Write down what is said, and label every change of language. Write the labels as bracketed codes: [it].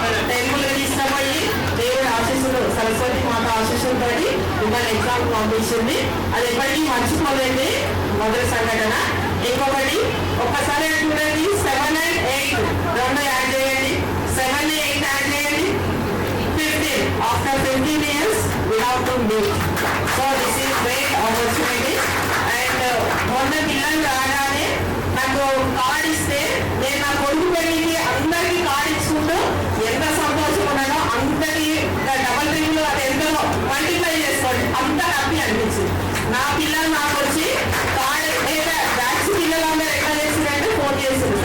[te] Temple తీసుకుపోయి దేవుడి ఆశీస్సులు, సరస్వతి మాత ఆశీస్సులతో మిమ్మల్ని ఎగ్జామ్ పంపించింది. అది ఎప్పటికీ మర్చిపోలేదు మొదటి సంఘటన. ఇంకొకటి ఒక్కసారి చూడండి, 7 and 8 రెండు యాడ్ చేయండి, 7 and 8 యాడ్ చేయండి, 15. [en] After 15 years we have to meet. So this is great opportunity. [te] And మొన్న పిల్లలు రాగానే నాకు కార్డు ఇస్తే నేను నా కొడుకు పెళ్ళికి అందరికీ కార్డు ఇచ్చుకుంటూ ఎంత సంతోషం ఉన్నానో అందరి డబల్ రింగ్లు అది ఎంతో మల్టిప్లై చేసుకోండి, అంత హ్యాపీ అనిపించింది. నా పిల్లలు నాకు వచ్చి కార్డు లేదా బ్యాచ్ పిల్లలు అందరూ ఎట్లా చేసిందంటే ఫోన్ చేసింది.